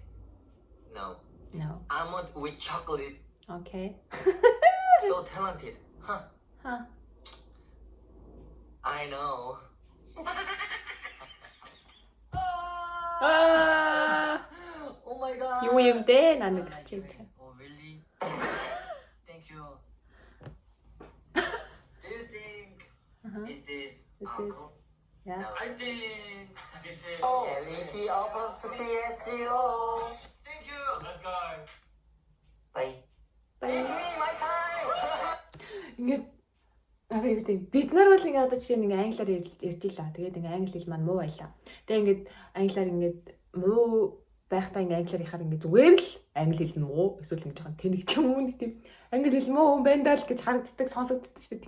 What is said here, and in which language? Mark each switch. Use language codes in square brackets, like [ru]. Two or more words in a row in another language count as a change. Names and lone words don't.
[en] No. No. Almond with chocolate. Okay. So talented. Huh. Huh. I know. Oh my god. [mn] юу юм бэ? Нааны гэж юм чи. [en] Oh really? Thank you. Do you think is this This is- alcohol? Yeah. No. I think this is. LED offers to PSGO. Thank you. Let's go. Bye. It's me, my time. [mn] Ингээд аваа юу гэдэг бид нар бол ингээд одоо жишээ нэг англиар ярьж илаа. Тэгээд ингээд англи хэл маань муу байлаа. Тэгээд ингээд англиар ингээд муу байхдаа ингээд англиар ярихаар ингээд зүгээр л англи хэл нь муу эсвэл ингээд жоохон тэнэг ч юм уу нэг тийм англи хэл муу юм байна даа л гэж харагддаг сонсогддог шүү дээ.